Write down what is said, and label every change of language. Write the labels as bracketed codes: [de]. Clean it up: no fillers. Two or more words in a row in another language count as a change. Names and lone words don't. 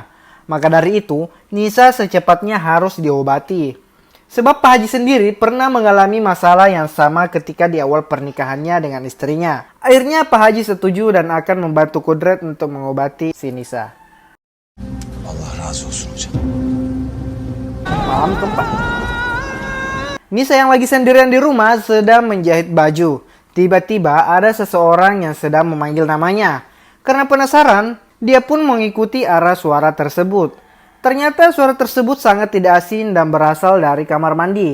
[id] Maka dari itu, Nisa secepatnya harus diobati. Sebab Pak Haji sendiri pernah mengalami masalah yang sama ketika di awal pernikahannya dengan istrinya. Akhirnya Pak Haji setuju dan akan membantu Kudret untuk mengobati si Nisa. [tr] Allah razı olsun hocam. [id] Malam keempat. Nisa yang lagi sendirian di rumah sedang menjahit baju. Tiba-tiba ada seseorang yang sedang memanggil namanya. Karena penasaran, dia pun mengikuti arah suara tersebut. Ternyata suara tersebut sangat tidak asing dan berasal dari kamar mandi.